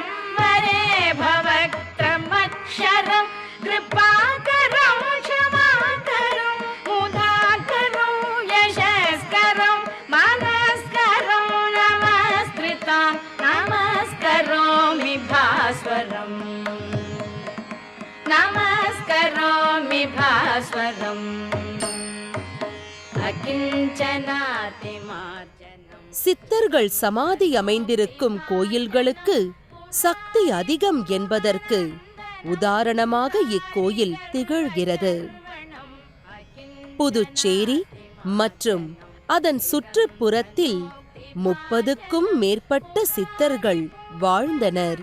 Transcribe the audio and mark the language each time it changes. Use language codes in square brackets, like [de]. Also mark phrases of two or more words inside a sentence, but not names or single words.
[sa] वरे भवक्त्रमक्षरं कृपाकरं क्षमाकरं मुदाकरं यशस्करं मनस्करं नमस्कृतां नमस्करोमि भास्वरं नमस्करोमि भास्वरं अकिञ्चनातिमार्जनम्. [ta] சித்தர்கள் சமாதி அமைந்திருக்கும் கோயில்களுக்கு சக்தி அதிகம் என்பதற்கு உதாரணமாக இக்கோயில் திகழ்கிறது. புதுச்சேரி மற்றும் அதன் சுற்றுப்புறத்தில் 30க்கும் மேற்பட்ட சித்தர்கள் வாழ்ந்தனர்.